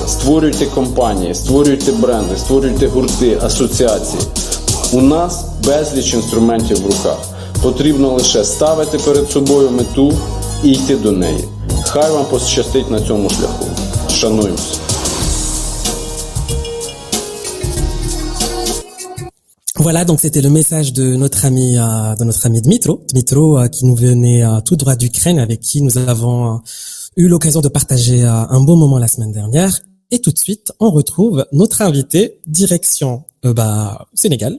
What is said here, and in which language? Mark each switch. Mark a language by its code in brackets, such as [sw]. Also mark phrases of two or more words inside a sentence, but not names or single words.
[uk] Створюйте компанії, створюйте бренди, створюйте гурти, асоціації. У нас безліч інструментів в руках. Потрібно лише ставити перед собою мету і йти до неї. Хай вам пощастить на цьому шляху. Шануємося. [fr] Voilà, donc c'était le message de notre ami Dmitro qui nous venait tout droit d'Ukraine, avec qui nous avons eu l'occasion de partager un beau moment la semaine dernière. Et tout de suite, on retrouve notre invité direction Sénégal.